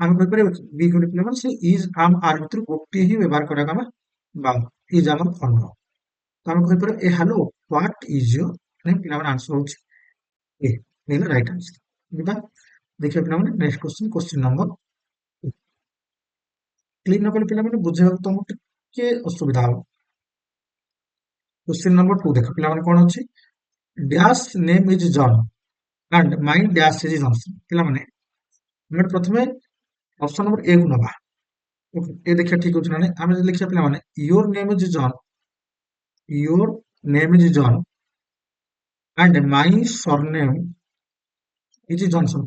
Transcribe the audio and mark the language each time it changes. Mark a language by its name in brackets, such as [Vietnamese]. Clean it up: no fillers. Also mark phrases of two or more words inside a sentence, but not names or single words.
[Odia] ଆମେ କହିପାରିବା କି ବି କଲେ ପିଲାମାନେ ସେ [English] is am are [Odia] ଭିତରୁ ଗୋଟିଏ ହିଁ ବ୍ୟବହାର କରିବାକୁ ଆମେ ବା ଇଜ୍ ଆମର ଫର୍ମ। ତ ଆମେ କହିପାରିବା ଏ [English] hello what is your name, [Odia] ପିଲାମାନେ ଆନ୍ସର ହଉଛି ଏ, ହେଲା [English] right answer. [Odia] ଯିବା ଦେଖିବା ପିଲାମାନେ [English] next question, question number [Odia] କ୍ଲିକ୍ ନ କଲେ ପିଲାମାନେ ବୁଝିବାକୁ ତମକୁ ଟିକେ ଅସୁବିଧା ହବ। [English] question number 2 देखो [Odia] ପିଲାମାନେ କଣ ଅଛି, [English] dash name is John and my dash is Johnson. [Odia] ପିଲାମାନେ ଆମେ ପ୍ରଥମେ [English] option number A [Odia] କୁ ନବା। ଏ ଦେଖିବା ଠିକ ଅଛି ନା ନାଇଁ। ଆମେ ଯଦି ଲେଖିବା ପିଲାମାନେ [English] your name is John, your name is John and my surname is Johnson.